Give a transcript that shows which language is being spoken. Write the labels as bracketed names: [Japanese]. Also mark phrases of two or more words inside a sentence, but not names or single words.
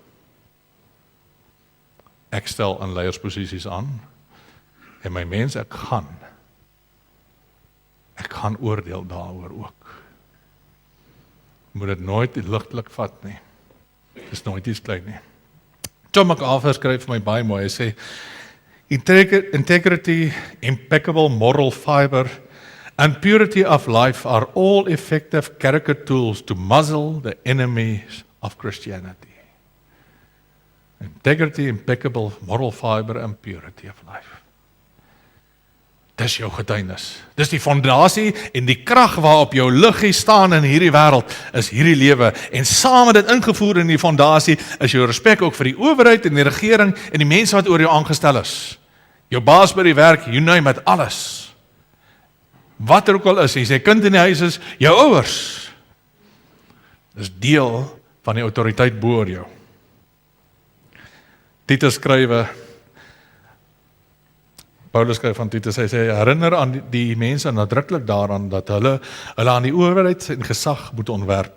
[Afrikaans] Ek stel aan leiersposisies aan, en my mens, ek gaan oordeel daaroor ook. Moet dit nooit ligtelik vat nie. Dis nooit iets klein nie. John MacArthur skryf vir my baie mooi, hy sê, [English] integrity, impeccable moral fiber, and purity of life are all effective character tools to muzzle the enemies of Christianity. Integrity, impeccable moral fiber, and purity of life. [Afrikaans] Dis jou getuienis. Dis die fondasie en die krag waarop jou liggie staan in hierdie wêreld, is hierdie lewe. En saam met dit ingevoer in die fondasie, is jou respek ook vir die owerheid en die regering en die mense wat oor jou aangestel is. Jou baas by die werk, [English] you name it, [Afrikaans] alles. Wat er ook al is, jy sê kind in die huis is, jou ouers. Dis deel van die autoriteit bo oor jou. Titus skrywe, Paulus skryf van Titus, hy sê, herinner aan die mense nadruklik daaraan, dat hulle aan die owerheid en gesag moet ontwerp.